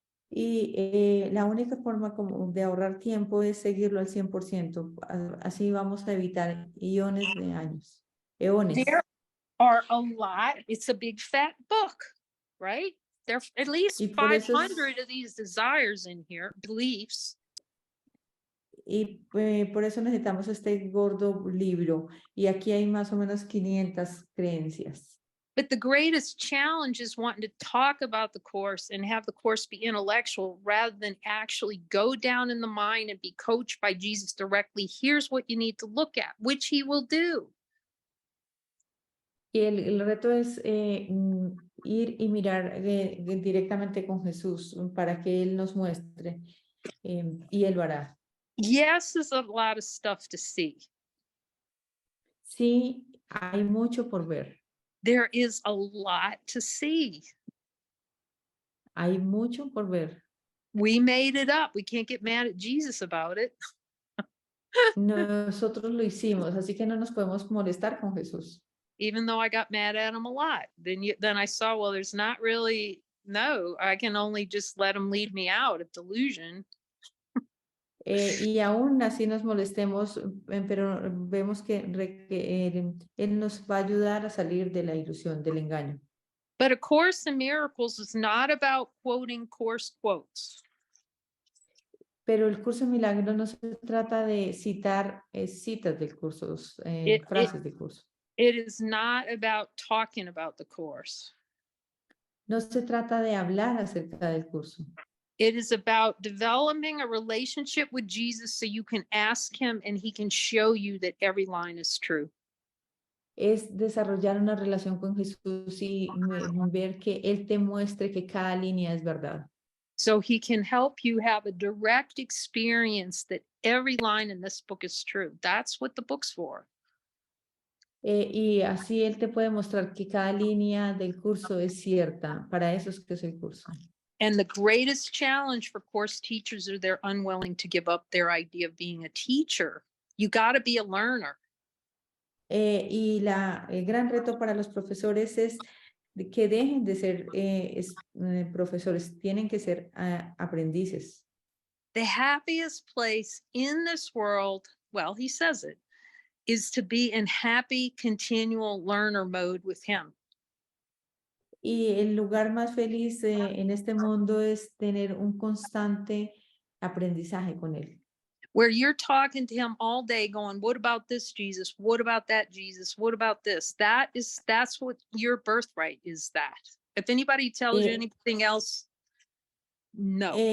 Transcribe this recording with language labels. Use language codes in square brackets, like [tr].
[es] Y la única forma como de ahorrar tiempo es seguirlo al 100%. Así vamos a evitar eones de años. Eones. [en] There are a lot. It's a big fat book, right? There are at least 500 of these desires in here, beliefs. [es] Y por eso necesitamos este gordo libro. Y aquí hay más o menos 500 creencias. [en] But the greatest challenge is wanting to talk about the course and have the course be intellectual rather than actually go down in the mind and be coached by Jesus directly. Here's what you need to look at, which he will do. [es] Y el reto es ir y mirar directamente con Jesús para que Él nos muestre y Él lo hará. [en] Yes, there's a lot of stuff to see. [es] Sí, hay mucho por ver. [en] There is a lot to see. [es] Hay mucho por ver. [en] We made it up. We can't get mad at Jesus about it. [es] Nosotros lo hicimos, así que no nos podemos molestar con Jesús. [en] Even though I got mad at him a lot. Then I saw, well, there's not really, no, I can only just let him lead me out of delusion. [es] Y aún así nos molestemos, pero vemos que él nos va a ayudar a salir de la ilusión, del engaño. [en] But A Course in Miracles is not about quoting course quotes. [es] Pero el curso de milagros no se trata de citar citas del curso, frases del curso. [en] It is not about talking about the course. [es] No se trata de hablar acerca del curso. [en] It is about developing a relationship with Jesus so you can ask him and he can show you that every line is true. [es] Es desarrollar una relación con Jesús y ver que Él te muestre que cada línea es verdad. [en] So he can help you have a direct experience that every line in this book is true. That's what the book's for. [es] Y así Él te puede mostrar que cada línea del curso es cierta. Para eso es que es el curso. [en] And the greatest challenge for course teachers is they're unwilling to give up their idea of being a teacher. You got to be a learner. [es] Y el gran reto para los profesores es que dejen de ser profesores, tienen que ser aprendices. [en] The happiest place in this world, well, he says it, is to be in happy, continual learner mode with him. [es] Y el lugar más feliz en este mundo es tener un constante aprendizaje con Él. [en] Where you're talking to him all day going, what about this, Jesus? What about that, Jesus? What about this? That's what your birthright is that. If anybody tells you anything else, no.